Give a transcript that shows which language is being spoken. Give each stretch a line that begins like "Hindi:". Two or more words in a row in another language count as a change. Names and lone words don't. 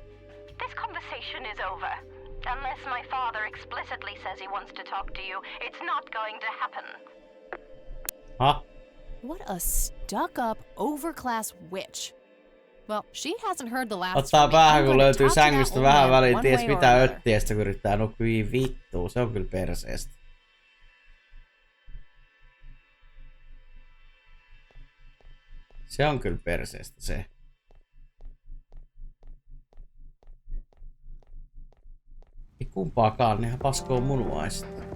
English: This conversation is over. Unless my father explicitly says he wants to talk to you, it's not going to happen. Huh? What a stuck-up, overclass witch. Well, she hasn't heard the last
Finnish: Ottaa
English: from me.
Finnish: päähän,
English: I'm
Finnish: kun
English: going to
Finnish: löytyy
English: talk to that
Finnish: sängystä
English: old
Finnish: vähän
English: man
Finnish: väliin,
English: one ties way or
Finnish: mitä
English: another.
Finnish: öttiästä, kun yrittää nukkua vittua. Se on kyllä perseestä. Se on kyllä perseestä se. Ei kumpaakaan, nehän paskoo munuaista.